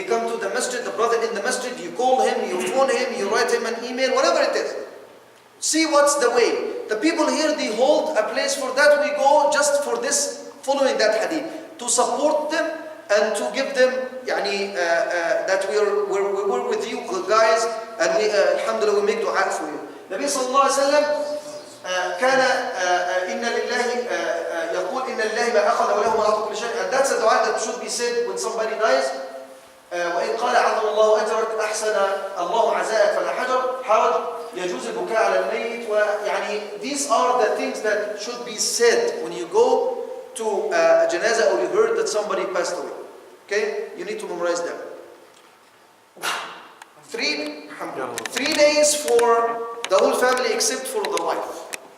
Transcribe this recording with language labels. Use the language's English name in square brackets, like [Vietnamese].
[English] They come to the masjid, the brother in the masjid, you call him, you phone him, you write him an email, whatever it is. See what's the way. The people here, they hold a place for that. We go just for this, following that hadith, to support them and to give them that we're with you guys, and we alhamdulillah we make dua for you. [Arabic] Nabi sallallahu alaihi wasallam كان إن لله يقول إن لله ما أخذ وله ما أعطى كل شيء. [English] And that's a dua that should be said when somebody dies. [Arabic] وإن قال عظم الله أجرك أحسن الله عزاءك فلا حرج يجوز البكاء على الميت. [English] These are the things that should be said when you go to a janazah or you heard that somebody passed away. Okay, you need to memorize them. 3 days for the whole family except for the wife.